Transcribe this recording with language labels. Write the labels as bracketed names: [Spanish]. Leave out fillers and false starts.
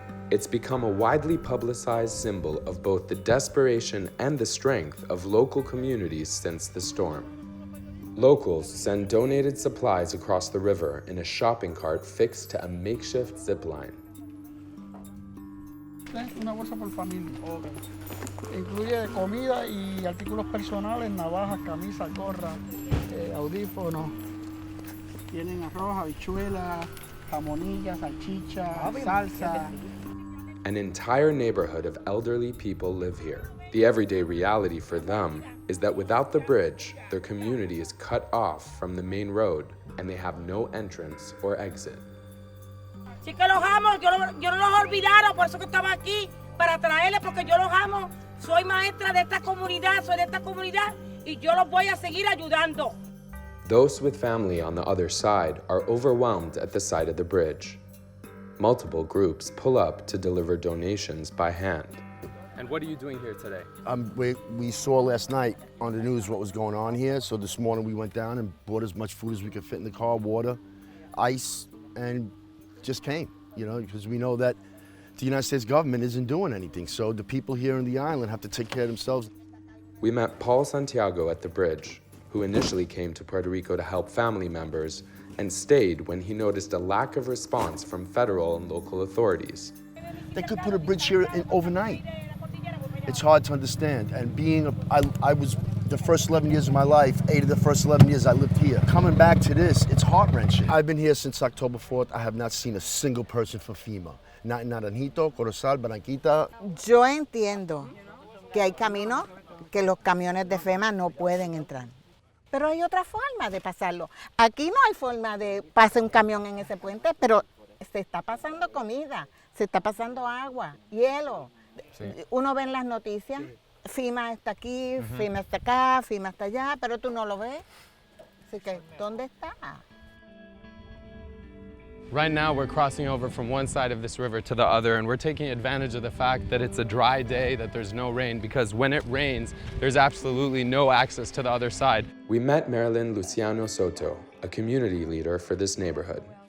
[English] It's become a widely publicized symbol of both the desperation and the strength of local communities since the storm. Locals send donated supplies across the river in a shopping cart fixed to a makeshift zip line. [Spanish] Una bolsa por familia. Incluye comida y artículos personales, navajas, camisas, gorras, audífonos. Tienen arroz, habichuelas, jamonilla, salchicha, salsa. [English] An entire neighborhood of elderly people live here. The everyday reality for them is that without the bridge, their community is cut off from the main road and they have no entrance or exit. [Spanish] Sí que los amo, yo no los he olvidado, por eso que estaba aquí, para traerles, porque yo los amo. Soy maestra de esta comunidad, soy de esta comunidad, y yo los voy a seguir ayudando. [English] Those with family on the other side are overwhelmed at the sight of the bridge. Multiple groups pull up to deliver donations by hand. And what are you doing here today? We saw last night on the news what was going on here, so this morning we went down and bought as much food as we could fit in the car, water, ice, and just came, because we know that the United States government isn't doing anything, so the people here in the island have to take care of themselves. We met Paul Santiago at the bridge, who initially came to Puerto Rico to help family members and stayed when he noticed a lack of response from federal and local authorities. They could put a bridge here overnight. It's hard to understand, and I was the first 11 years of my life, 8 of the first 11 years I lived here. Coming back to this, it's heart-wrenching. I've been here since October 4th. I have not seen a single person for FEMA. Not in Naranjito, Corozal, Barranquita. [Spanish] Yo entiendo que hay caminos que los camiones de Fema no pueden entrar. Pero hay otra forma de pasarlo. Aquí no hay forma de pasar un camión en ese puente, pero se está pasando comida, se está pasando agua, hielo. Sí. Uno ve en las noticias, FEMA está aquí, FEMA está acá, FEMA está allá, pero tú no lo ves. Así que, ¿dónde está? [English] Right now we're crossing over from one side of this river to the other, and we're taking advantage of the fact that it's a dry day, that there's no rain, because when it rains, there's absolutely no access to the other side. We met Marilyn Luciano Soto, a community leader for this neighborhood.